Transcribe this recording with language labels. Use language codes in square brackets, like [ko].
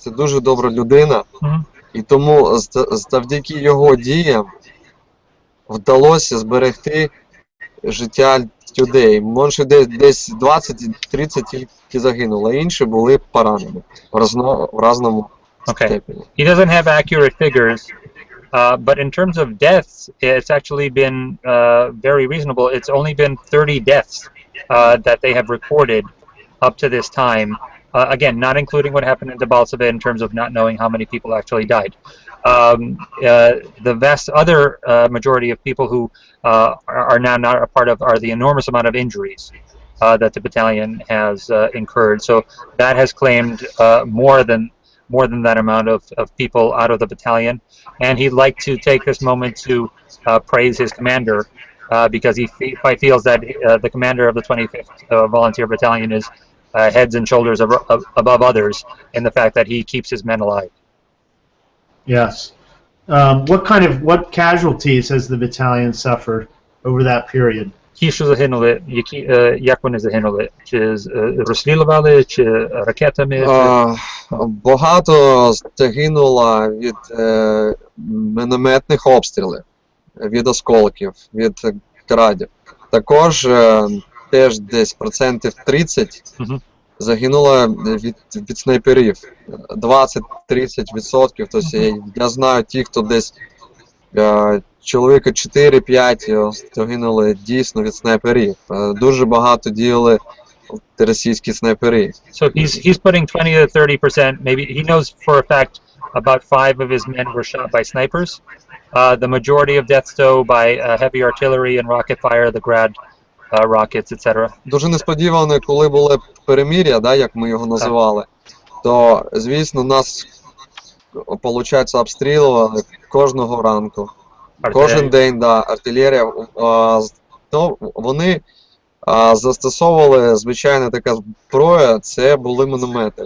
[uk] Це дуже добра людина. І тому завдяки його діям вдалося зберегти життя людей. Може десь 20-30 тільки загинуло, а інші були поранені в разному степені. [en] He doesn't have accurate figures, but in terms of deaths, it's actually been very reasonable. It's only been 30 deaths that they have recorded up to this time. Again, not including what happened in Debaltseve in terms of not knowing how many people actually died. The vast other majority of people who are now not a part of are the enormous amount of injuries that the battalion has incurred. So that has claimed more than that amount of people out of the battalion. And he'd like to take this moment to praise his commander because he feels that the commander of the 25th Volunteer Battalion is heads and shoulders above others in the fact that he keeps his men alive. Yes. What casualties has the battalion suffered over that period? [uk] Ті, що загинули, як вони загинули? Чи розстрілювали, чи ракетами? Багато загинуло від мінометних обстрілів, від осколків, від градів. Також теж десь 30% загинуло від снайперів. 20-30%. Тобто я знаю ті, хто десь чоловіка 4-5 загинули дійсно від снайперів. Дуже багато діяли російські снайпери. [en] So he's putting 20 to 30%. Maybe he knows for a fact about 5 of his men were shot by snipers. The majority of deaths though by heavy artillery and rocket fire, the Grad rockets, etc. [uk] Дуже несподівано, коли було перемир'я, да, як ми його називали, то, звісно, нас, виходить, обстрілювали кожного ранку. Кожен день, да, артилерія. Ну, вони застосовували, звичайно, така зброя, це були міномети.